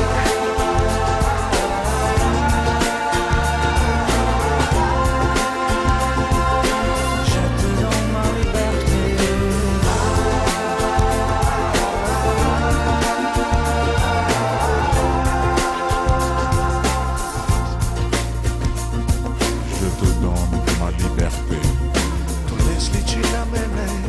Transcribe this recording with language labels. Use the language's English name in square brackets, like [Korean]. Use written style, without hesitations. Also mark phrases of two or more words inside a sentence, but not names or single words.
[French] Je te donne ma liberté. Je te donne ma liberté. [Croatian] To ne sliči na mene,